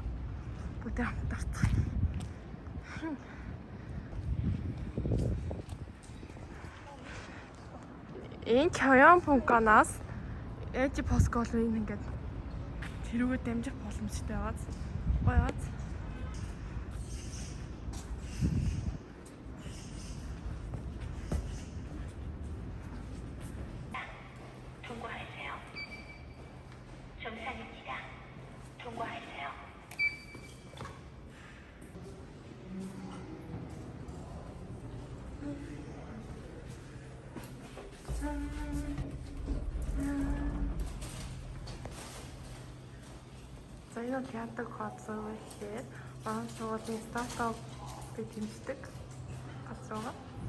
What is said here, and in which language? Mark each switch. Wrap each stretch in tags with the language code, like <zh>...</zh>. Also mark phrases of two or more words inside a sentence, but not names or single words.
<mn>Бүгд хамтарч. Энэ Kion Pungan-аас LG Posco-ийн ингээд тэрүүгээ дамжих боломжтой байгааз. Гоёгааз.</mn> <ko>통과하세요. 정상입니다. 통과하세요.</ko> <mn>За энэ бол яадаг газар вэ гэхээр манай сургуулийн стартап тэмцдэг газар байгаа.</mn>